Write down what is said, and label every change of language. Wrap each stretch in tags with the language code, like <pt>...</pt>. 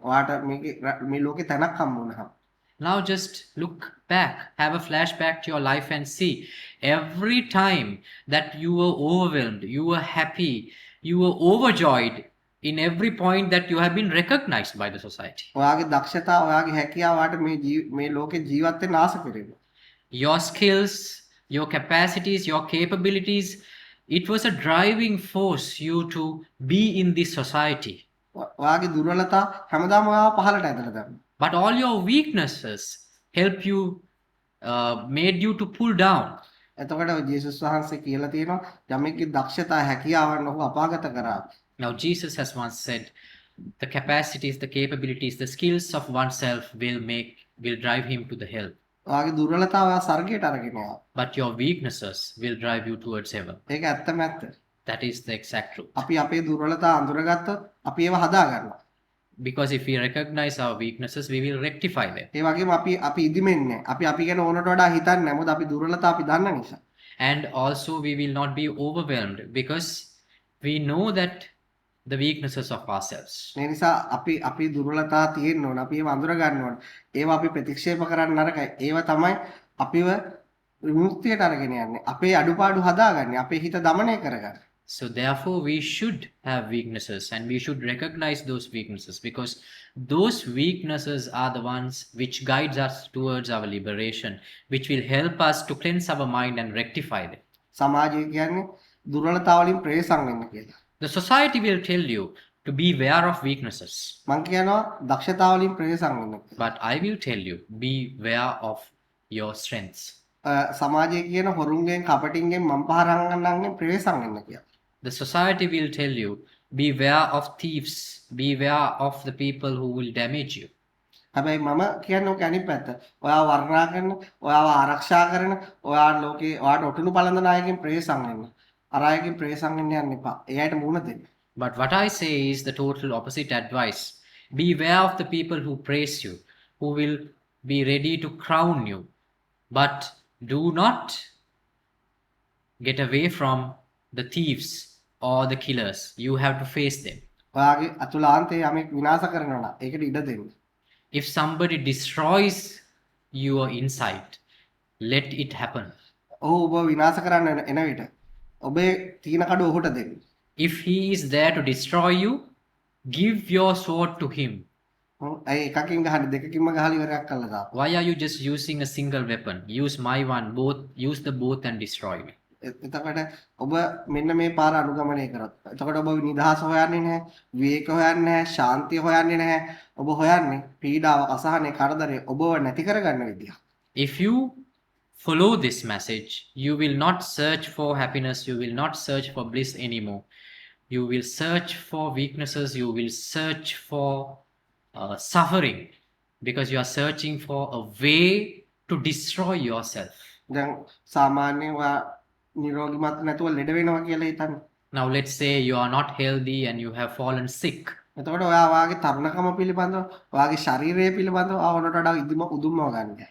<si>ඔයාට මේ ලෝකේ තැනක් හම්බුණා.</si> <en>Now just look back, have a flashback to your life and see every time that you were overwhelmed, you were happy, you were overjoyed in every point that you have been recognized by the society.</en> <si>ඔයාගේ දක්ෂතා, ඔයාගේ හැකියාව ඔයාට මේ ලෝකේ ජීවත් වෙන්න ආස කරේවා.</si> <en>Your skills, your capacities, your capabilities, it was a driving force you to be in this society.</en> <si>ඔයාගේ දුර්වලතා හැමදාම ඔයාව පහළට ඇදලා දානවා.</si> <en>But all your weaknesses help you, made you to pull down.</en> <si>එතකොට ජේසුස් වහන්සේ කියලා තියෙනවා යමෙක්ගේ දක්ෂතා හැකියාවන් ඔහු අපාගත කරා.</si> <en>Now Jesus has once said, the capacities, the capabilities, the skills of oneself will drive him to the hell.</en> <si>ඔයාගේ දුර්වලතාව ඔයා සර්ගයට අරගෙන යනවා.</si> <en>But your weaknesses will drive you towards heaven.</en> <si>ඒක ඇත්තම ඇත්ත.</si> <en>That is the exact truth.</en> <si>අපි අපේ දුර්වලතා අඳුරගත්තොත් අපි ඒව හදා ගන්නවා.</si> <en>Because if we recognize our weaknesses, we will rectify them.</en> <si>ඒ වගේම අපි ඉදිමෙන්නේ අපි ගැන ඕනට වඩා හිතන්නේ නැහැ. මොකද අපි දුර්වලතා අපි දන්න නිසා.</si> <en>And also we will not be overwhelmed because we know that the weaknesses of ourselves.</en> <si>මේ නිසා අපි දුර්වලතා තියෙන්න ඕන. අපි ඒව අඳුර ගන්න ඕන. ඒව අපි ප්‍රතික්ෂේප කරන්න නරකයි. ඒව තමයි අපිව විමුක්තියට අරගෙන යන්නේ. අපේ අඩුපාඩු හදාගන්නේ. අපේ හිත দমনය කරගන්න.</si> <en>So therefore we should have weaknesses and we should recognize those weaknesses because those weaknesses are the ones which guides us towards our liberation, which will help us to cleanse our mind and rectify them.</en> <si>සමාජය කියන්නේ දුර්වලතා වලින් ප්‍රේසම් වෙන්න කියලා.</si> <en>The society will tell you to be aware of weaknesses.</en> <si>මං කියනවා දක්ෂතා වලින් ප්‍රේසම් වෙන්න කියලා.</si> <en>But I will tell you, be aware of your strengths.</en> <si>සමාජය කියන හොරුන්ගෙන් කපටින්ගෙන් මම් පහරන් ගන්නන්නේ ප්‍රේසම් වෙන්න කියලා.</si> <en>The society will tell you, beware of thieves, beware of the people who will damage you.</en> <si>හැබැයි මම කියන්නේ ඔක අනිත් පැත්ත. ඔයාව වර්ණනා කරන, ඔයාව ආරක්ෂා කරන, ඔයා ලෝකේ ඔයාට ඔටුනු පළඳන අයගෙන් ප්‍රේසම් වෙන්න. අර අයගෙන් ප්‍රේසම් වෙන්න යන්න එපා. ඒ අයට මුණ දෙන්න.</si> <en>But what I say is the total opposite advice. Beware of the people who praise you, who will be ready to crown you. But do not get away from the thieves or the killers, you have to face them.</en> <si>ඔයාගේ අතුලාන්තයේ යමෙක් විනාශ කරනවා නම් ඒකට ඉඩ දෙන්න.</si> <en>If somebody destroys your insight, let it happen.</en> <si>ඔහු ඔබ විනාශ කරන්න එන විට ඔබේ තීන කඩුව ඔහුට දෙන්න.</si> <en>If he is there to destroy you, give your sword to him.</en> <si>ඇයි එකකින් ගහන්නේ දෙකකින්ම ගහලා ඉවරයක් කළා දාන්න.</si> <en>Why are you just using a single weapon? Use my one, use the both and destroy me.</en> <si>එතකොට ඔබ මෙන්න මේ පාර අනුගමනය කරොත් එතකොට ඔබ නිදහස හොයන්නේ නැහැ, විවේක හොයන්නේ නැහැ, ශාන්තිය හොයන්නේ නැහැ. ඔබ හොයන්නේ පීඩාව, අසහනය, කරදරේ ඔබව නැති කරගන්න විදිය.</si> <en>If you follow this message, you will not search for happiness, you will not search for bliss anymore. You will search for weaknesses, you will search for suffering, because you are searching for a way to destroy yourself.</en> <si>දැන් සාමාන්‍යයෙන් ඔයා නිරෝගීමත් නැතුව ලෙඩ වෙනවා කියලා හිතන්න.</si> <en>Now let's say you are not healthy and you have fallen sick.</en> <si>එතකොට ඔයා වාගේ තරුණකම පිළිබඳව, ඔයාගේ ශරීරය පිළිබඳව ආවනට වඩා උදුම්මව ගන්න.</si>